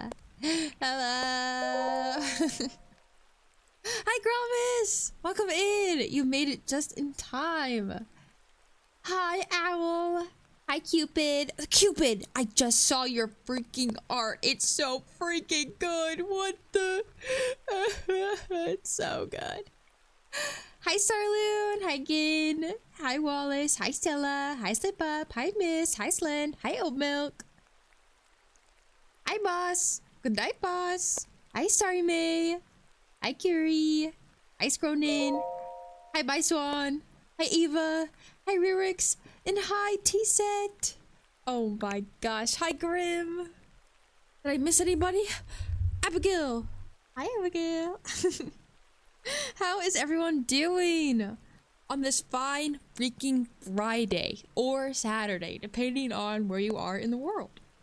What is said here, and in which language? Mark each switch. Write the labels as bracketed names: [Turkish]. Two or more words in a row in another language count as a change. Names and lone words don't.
[English] Hello. Hi, Grovis. Welcome in. You made it just in time. Hi, Owl. Hi, Cupid. Cupid, I just saw your freaking art. It's so freaking good. What the? It's so good. Hi, Starloon. Hi, Gin. Hi, Wallace. Hi, Stella. Hi, Slip Up. Hi, Miss. Hi, Slen. Hi, Oat Milk. Hi, Boss. Good night, Boss. Hi, Starry May. Hi, Curie. Hi, Scronin. Hi, Bye Swan. Hi, Eva. Hi, Ryrix. And hi, T-Set. Oh my gosh. Hi, Grim. Did I miss anybody? Abigail. Hi, Abigail. How is everyone doing on this fine freaking Friday or Saturday, depending on where you are in the world?